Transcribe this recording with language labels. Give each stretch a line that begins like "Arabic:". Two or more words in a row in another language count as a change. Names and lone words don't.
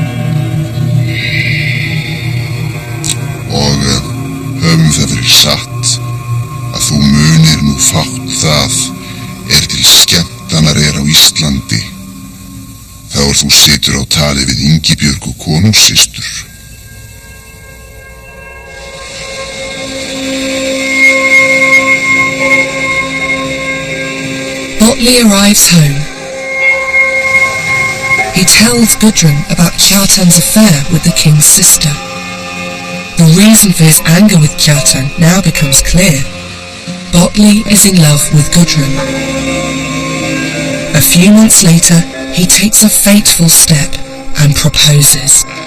Icelandic: Og höfum það fyrir satt að þú munir nú fátt það til skemmtanar á Íslandi, þá þú situr á tali við Ingibjörg og konungssystur.
English: Botley arrives home. He tells Gudrun about Kjartan's affair with the king's sister. The reason for his anger with Kjartan now becomes clear. Botley is in love with Gudrun. A few months later, he takes a fateful step and proposes.